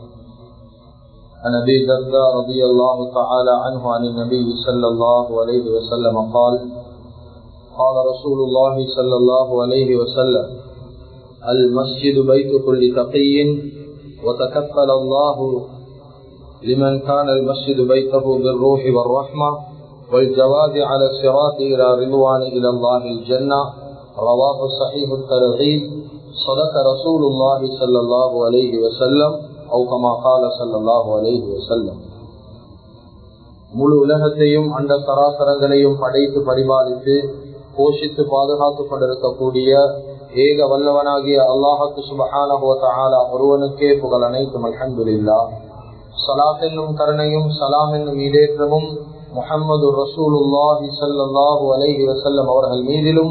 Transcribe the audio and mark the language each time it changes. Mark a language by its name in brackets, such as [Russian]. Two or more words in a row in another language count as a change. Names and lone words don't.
[Arabic] عن أبي الدرداء رضي الله تعالى عنه عن النبي صلى الله عليه وسلم قال: قال رسول الله صلى الله عليه وسلم: المسجد بيت كل تقي، وتكفل الله لمن كان المسجد بيته بالروح والرحمة والجواد على الصراط إلى رضوان إلى الله الجنة. رواه صحيح الترغيب. صدق رسول الله صلى الله عليه وسلم أو كما قال صلى الله عليه وسلم. [Tamil] முழு உலகத்தையும் அண்ட சராசரங்களையும் படைத்து பரிபாலித்து போஷித்து பாதுகாத்துக் கொண்டிருக்கக்கூடிய ஏக வல்லவனாகிய அல்லாஹ்வுக்கு [Arabic] سبحانه وتعالى [Tamil] ஒருவனுக்கே புகழ் அனைத்தும். அல்ஹம்துலில்லாஹ். ஸலாத் என்னும் கருணையும் ஸலாம் என்னும் ஈடேற்றமும் முஹம்மது [Arabic] رسول الله صلى الله عليه وسلم [Tamil] அவர்கள் மீதிலும்,